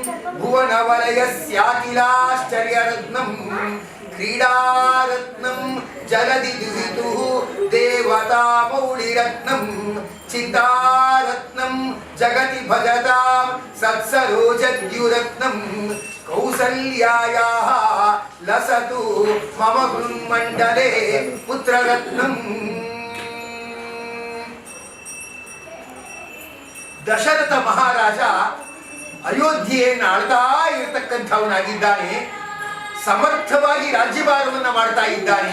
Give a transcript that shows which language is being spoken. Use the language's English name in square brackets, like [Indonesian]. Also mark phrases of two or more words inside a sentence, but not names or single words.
[Sanskrit] भुवनवलयस्याखिलाश्चर्यरत्नं क्रीडारत्नं जलधि दुहितुः देवता मौळिरत्नं चिन्तारत्नं जगति भजतां सत्सरोजद्युरत्नं कौसल्यायाः लसतु मम गृन्मण्डले पुत्ररत्नं. [Kannada] ದಶರಥ ಮಹಾರಾಜ ಅಯೋಧ್ಯೆಯನ್ನು ಆಳ್ತಾ ಇರತಕ್ಕಂಥವನಾಗಿದ್ದಾನೆ. ಸಮರ್ಥವಾಗಿ ರಾಜ್ಯಭಾರವನ್ನು ಮಾಡ್ತಾ ಇದ್ದಾನೆ.